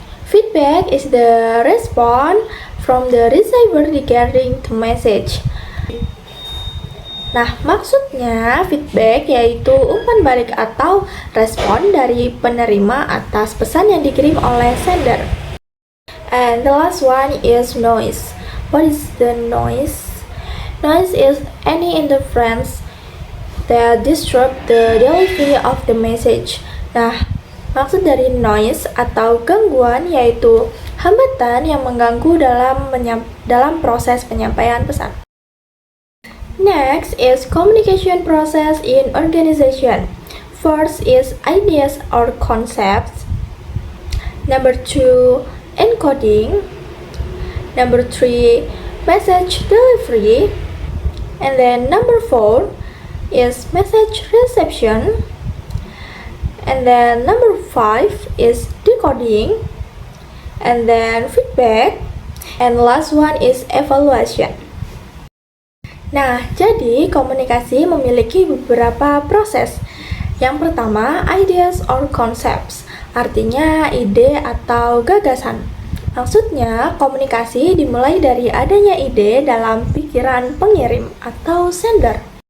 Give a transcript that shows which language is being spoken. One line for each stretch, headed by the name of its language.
English: Feedback is the response from the receiver regarding the message.
Indonesian: Nah, maksudnya feedback yaitu umpan balik atau respon dari penerima atas pesan yang dikirim oleh sender.
English: And the last one is noise. What is the noise? Noise is any interference that disrupt the delivery of the message.
Indonesian: Nah, maksud dari noise atau gangguan yaitu hambatan yang mengganggu dalam proses penyampaian pesan.
English: Next is communication process in organization. First is ideas or concepts. Number 2, encoding. Number 3, message delivery. And then number 4 is message reception. And then number 5 is decoding. And then feedback. And last one is evaluation.
Indonesian: Nah, jadi komunikasi memiliki beberapa proses. Yang pertama,
English: ideas or concepts,
Indonesian: artinya ide atau gagasan. Maksudnya, komunikasi dimulai dari adanya ide dalam pikiran pengirim atau sender.